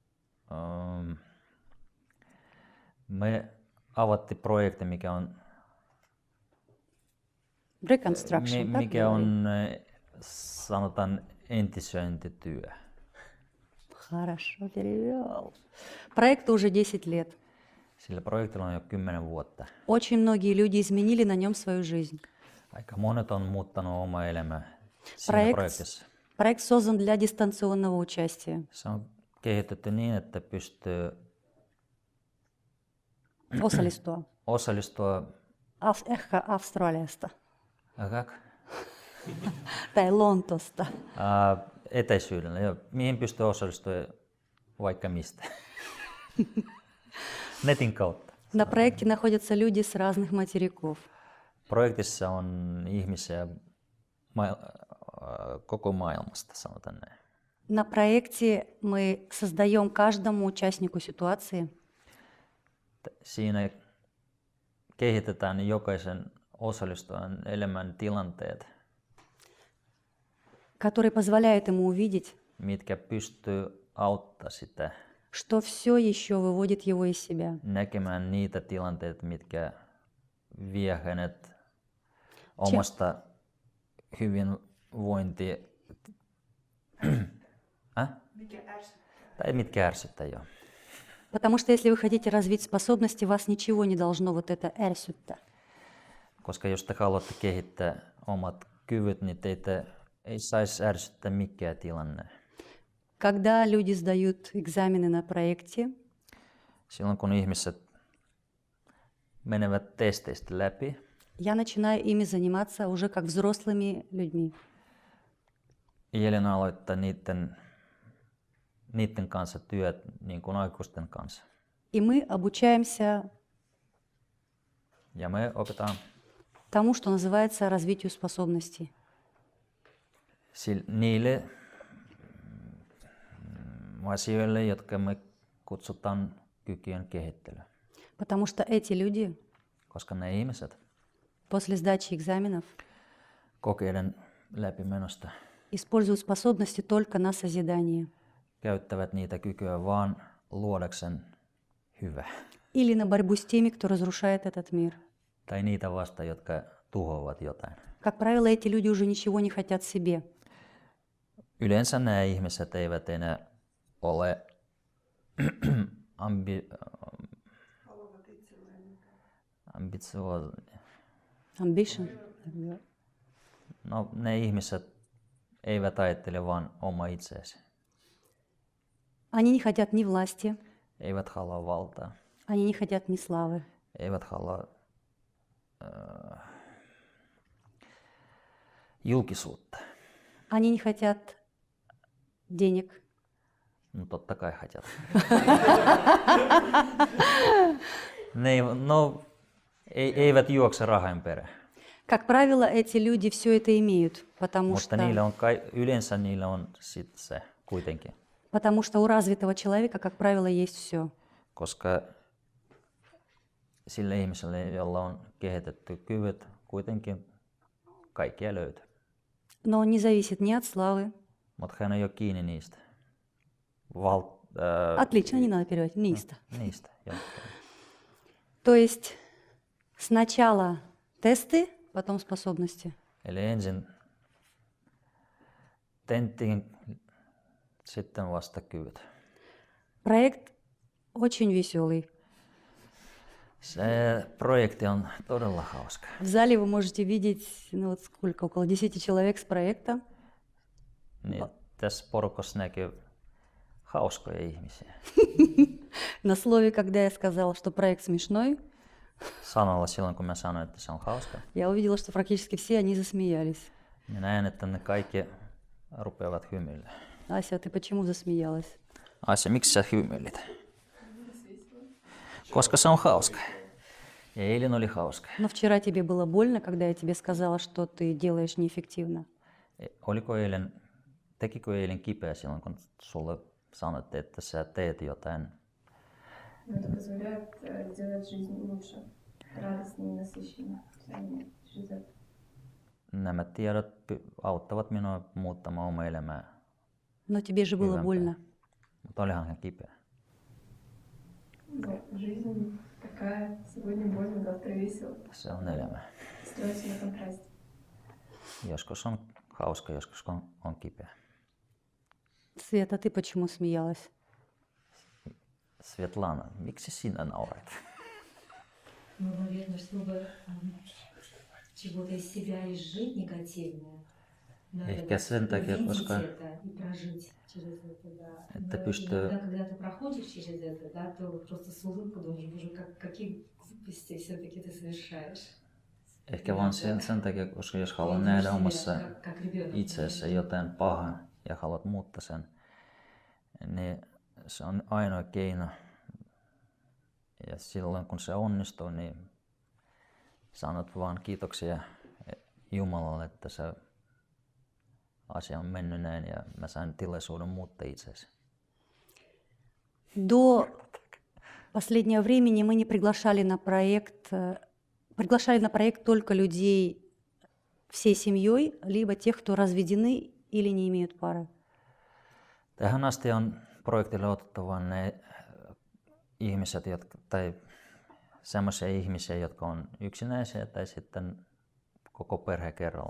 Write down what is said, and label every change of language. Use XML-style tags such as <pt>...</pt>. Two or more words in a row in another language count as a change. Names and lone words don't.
<fi>Me avattiin projekti, mikä on,</fi> <ru>Reconstruction. как</ru> <fi>mikä</fi> <ru>говорим?</ru> <fi>on sanotaan entisöintityö.</fi> <ru>Хорошо перевел. Проекту уже 10 лет.</ru> <fi>Sillä projektilla on jo 10 vuotta.</fi> <ru>Очень многие люди изменили на нем свою жизнь.</ru> <fi>Aika monet on muuttanut oma elämä siinä Projekt- projektissa.</fi> <ru>Проект создан для дистанционного участия.</ru> <fi>Se on kehitetty niin, että pystyy Osallistua. osallistua Ehkä Australiasta Aga- tai Lontosta. etäisyydellä, joo. Mihin pystyy osallistumaan vaikka mistä. Netin kautta.</fi> <ru>На проекте находятся люди с разных материков.</ru> <fi>Projektissa on ihmisiä koko maailmasta, sanotaan näin.</fi> <ru>На проекте мы создаем каждому участнику ситуации,</ru> <fi>Siinä kehitetään jokaisen osallistujan elämän tilanteet,</fi> <ru>которые позволяют ему увидеть,</ru> <fi>mitkä pystyy auttaa sitä</fi> <ru>что все еще выводит его из себя.</ru> <fi>näkemään niitä tilanteita, mitkä vie hänet omasta hyvinvointia, tai mitkä ärsyttää jo.</fi> <ru>Потому что если вы хотите развить способности, вас ничего не должно вот это ärsyttää.</ru> <fi>Koska jos te haluatte kehittää omat kyvyt, niin teitä ei saisi ärsyttää mikään tilanne.</fi> <ru>Когда люди сдают экзамены на проекте,</ru> <fi>Silloin kun ihmiset menevät testeistä läpi,</fi> <ru>я начинаю ими заниматься уже как взрослыми людьми.</ru> <fi>Jelena aloittaa niiden kanssa työt niin kuin aikuisten kanssa.</fi> <ru>И мы обучаемся</ru> <fi>Ja me opetaan</fi> <ru>тому, что называется развитию способностей.</ru> <fi>niille asioille, jotka me kutsutaan kykyjen kehittelyä.</fi> <ru>Потому что эти люди</ru> <fi>Koska ne ihmiset</fi> <ru>после сдачи экзаменов</ru> <fi>kokeiden läpimenosta</fi> <ru>используют способности только на созидание</ru> <fi>käyttävät niitä kykyä vaan luodakseen hyvää.</fi> <ru>или на борьбу с теми, кто разрушает этот мир.</ru> <fi>Tai niitä vastaan, jotka tuhoavat jotain.</fi> <ru>Как правило, эти люди уже ничего не хотят себе.</ru> <fi>Yleensä nämä ihmiset eivät enää ole ambitioisia. Ambition. No, ne ihmiset eivät ajattele vaan oma itseäsi.</fi> <ru>Они не хотят ни власти,</ru> <fi>Eivät halua valtaa.</fi> <ru>они не хотят ни славы.</ru> <fi>Eivät halua julkisuutta.</fi> <ru>Они не хотят денег.</ru> <fi>No totta kai хотят. Ne eivät juokse rahan perään.</fi> <ru>Как правило, эти люди все это имеют,</ru> <fi>Mutta yleensä niillä on sit se kuitenkin,</fi> <ru>потому что у развитого человека, как правило, есть все.</ru> <fi>koska sille ihmiselle, jolla on kehitetty kyvyt, kuitenkin kaikkia löytyy.</fi> <ru>Но он не зависит ни от славы.</ru> <fi>Mutta hän ei ole kiinni niistä.</fi> <ru>Отлично, не надо переводить.</ru> <fi>Ниста. Niistä.</fi> <ru>То есть сначала тесты, потом способности.</ru> <fi>Eli ensin tentti, sitten vasta kyvyt.</fi> <ru>Проект очень веселый.</ru> <fi>Se projekti on todella hauska.</fi> <ru>В зале вы можете видеть, ну вот сколько, около 10 человек с проекта.</ru> <fi>Niin, tässä porukassa näkyy hauskoja ihmisiä.</fi> <ru>На слове, когда я сказала, что проект смешной,</ru> <fi>Sanalla silloin, kun mä sanoin, että se on hauska,</fi> <ru>я увидела, что практически все они засмеялись.</ru> <fi>niin näen, että ne kaikki rupeavat hymyillä.</fi> <ru>Ася, ты почему засмеялась?</ru> <fi>Asia, miksi sä hymyilit? Koska se on hauska. Ja eilen oli hauska.</fi> <ru>Но вчера тебе было больно, когда я тебе сказала, что ты делаешь неэффективно.</ru> <fi>Tekikö eilen kipeä silloin, kun sulle sanottiin, että sä teet jotain?</fi> <ru>Но это позволяет сделать жизнь лучше, радостнее, насыщеннее. Через это.</ru> <fi>Nämä tiedot auttavat minua muuttamaan omaa elämää.</fi> <ru>Но тебе же было</ru> <fi>Hyvänpää.</fi> <ru>больно.</ru> <fi>Mutta olihan hän kipeä.</fi> <ru>Да, жизнь такая, сегодня больно, завтра весело.</ru> <fi>Se on elämä.</fi> <ru>Строится на контрасте.</ru> <fi>Joskus on hauska, joskus on kipeä.</fi> <ru>Света, ты почему смеялась?</ru> <fi>Svetlana, miksi sinä naurat?</fi> <ru>Ну, наверное, чтобы чего-то из себя изжить негативное. Надо</ru> <fi>Ehkä sen takia,</fi> <ru>увидеть</ru> <fi>koska</fi> <ru>это и прожить через это, да.</ru> <fi>että</fi> <ru>Но</ru> <fi>pystyy,</fi> <ru>иногда, когда ты проходишь через это, да, то просто с улыбкой думаешь, боже, какие глупости все-таки ты совершаешь.</ru> <fi>ehkä vaan sen takia, koska jos haluat nähdä omassa</fi> <ru>Как ребенок.</ru> <fi>itseessä jotain pahaa ja haluat muuttaa sen, niin se on ainoa keino. Ja silloin kun se onnistuu, niin sanot vaan kiitoksia Jumalalle, että se asia on mennyt näin ja mä sain tilaisuuden muuttaa itseäsi.</fi> <ru>До последнего времени мы не приглашали на проект только людей всей семьей, либо тех, кто разведены или не имеют пары.</ru> <fi>Tähän asti on projektille otettu vain ne ihmiset, tai semmoisia ihmisiä, jotka on yksinäisiä tai sitten koko perhe kerralla.</fi>